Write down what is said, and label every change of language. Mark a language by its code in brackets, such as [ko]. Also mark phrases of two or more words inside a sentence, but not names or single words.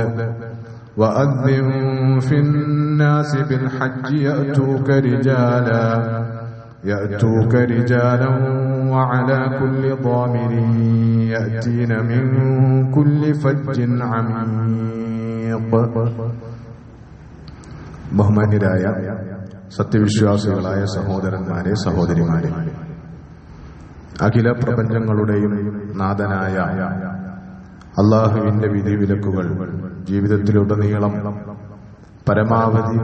[ar] وأذن في الناس بالحج يأتوك رجالا وعلى كل ضامر يأتين من كل فج عميق. [ml] ബഹുമാന്യരായ സത്യവിശ്വാസികളായ സഹോദരന്മാരെ സഹോദരിമാരെ, അഖില പ്രപഞ്ചങ്ങളുടെയും നാഥനായ അള്ളാഹുവിന്റെ വിധിവിലക്കുകൾ ജീവിതത്തിലുടനീളം പരമാവധി